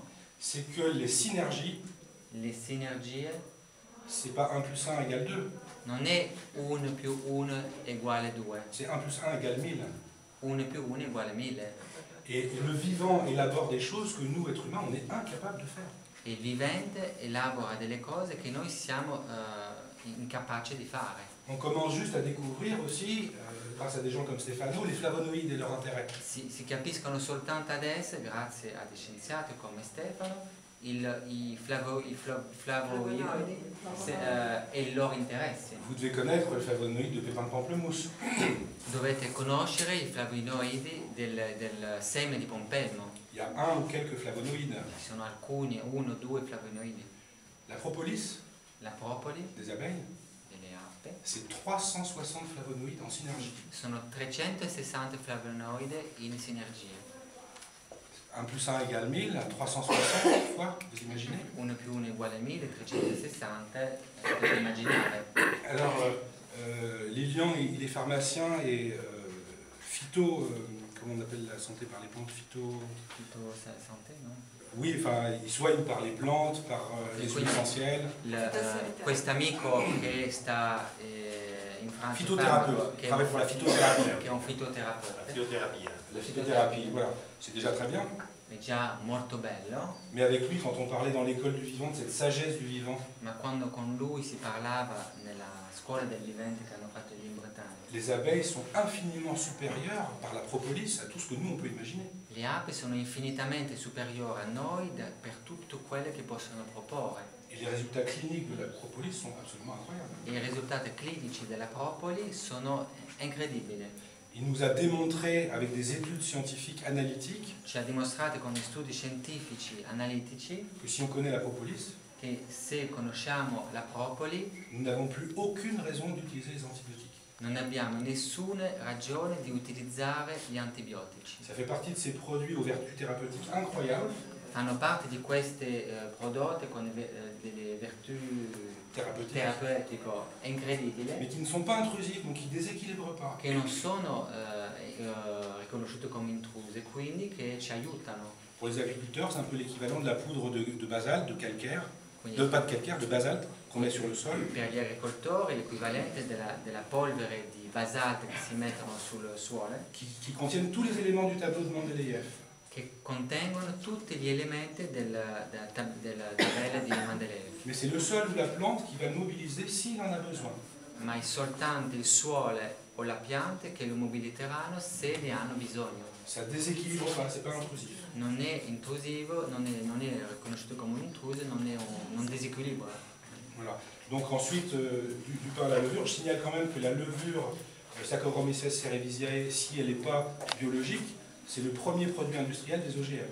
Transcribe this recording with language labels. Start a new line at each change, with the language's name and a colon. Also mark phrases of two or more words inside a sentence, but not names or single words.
French: c'est que les synergies,
Italian: le sinergie
French: c'est pas 1 plus 1 égale 2,
Italian: non è 1 più 1 uguale 2,
French: c'est 1 plus 1 égale 1000.
Italian: 1 più 1 uguale 1000.
French: Et le vivant élabore des choses que nous, êtres humains, on est incapables de faire.
Italian: Il vivente elabora delle cose che noi siamo incapaci di fare.
French: On commence juste à découvrir aussi, grâce à des gens comme Stefano, les flavonoïdes et leur intérêt.
Italian: Si capiscono soltanto adesso, grazie a dei scienziati come Stefano, i flavonoidi e il loro interesse.
French: Vous devez connaître le flavonoïde de pépins de pamplemousse.
Italian: Dovete conoscere i flavonoidi del seme di pompelmo.
French: Il y a un ou quelques flavonoïdes.
Italian: Ci sono alcuni, 1 o 2 flavonoidi.
French: La propolis
Italian: La propoli
French: des abeilles,
Italian: delle api
French: c'est 360 flavonoïdes en synergie.
Italian: sono 360 flavonoidi in sinergia.
French: 1 plus 1 égale 1000, 360 fois, vous imaginez?
Italian: 1 più 1 uguale 1000, 360, potete immaginare.
French: Alors, Lilian, il est pharmacien et phyto, comment on appelle la santé par les plantes, phyto... Santé, no? Oui, enfin, il soigne par les plantes, par les huiles essentielles.
Italian: Quest'amico che sta in Francia,
French: Phytothérapeute,
Italian: che
French: travaille pour la phytothérapie.
Italian: è un fitoterapeute,
French: La phytothérapie, voilà, c'est déjà très bien.
Italian: è già molto bello,
French: Mais avec lui, quand on parlait dans l'école du vivant, de cette sagesse du vivant,
Italian: ma quando con lui si parlava nella scuola del vivente che hanno fatto gli in Bretagna,
French: les abeilles sont infiniment supérieures par la propolis à tout ce que nous on peut imaginer.
Italian: le api sono infinitamente superiori a noi per tutto quello che possono proporre.
French: Et les résultats cliniques de la propolis sont absolument incroyables.
Italian: I risultati clinici della propoli sono incredibili.
French: Il nous a démontré avec des études scientifiques analytiques
Italian: Ci ha dimostrato con studi scientifici, analitici,
French: que si on connaît la propolis,
Italian: che se conosciamo la propoli
French: nous n'avons plus aucune raison d'utiliser les antibiotiques.
Italian: non abbiamo nessuna ragione di utilizzare gli antibiotici.
French: Ça fait partie de ces produits aux vertus thérapeutiques incroyables,
Italian: Fanno parte di questi prodotti con delle virtù terapeutiche incredibili,
French: mais qui ne sont pas intrusifs, donc qui ne déséquilibrent pas.
Italian: che non sono riconosciuti come intrusi, quindi che ci aiutano.
French: Pour les agriculteurs, c'est un peu l'équivalent de la poudre de basalte, de calcaire,
Italian: Quindi,
French: pas de calcaire, de basalte, qu'on met sur le sol.
Italian: per gli agricoltori l'equivalente della polvere di basalto che si mettono sul suolo,
French: Qui contiennent tous les éléments du tableau de Mendeleïev.
Italian: che contengono tutti gli elementi della tabella di Mendeleev.
French: Mais c'est le sol ou la plante qui va le mobiliser s'il en a besoin.
Italian: Ma è soltanto il suolo o la pianta che lo mobiliteranno se ne hanno bisogno.
French: Ça déséquilibre pas, c'est pas intrusif.
Italian: Non è intrusivo, non è riconosciuto come un intruso, non disequilibra.
French: Voilà. Donc ensuite, du pain à la levure, je signale quand même que la levure Saccharomyces cerevisiae, si elle n'est pas biologique, c'est le premier produit industriel des OGM.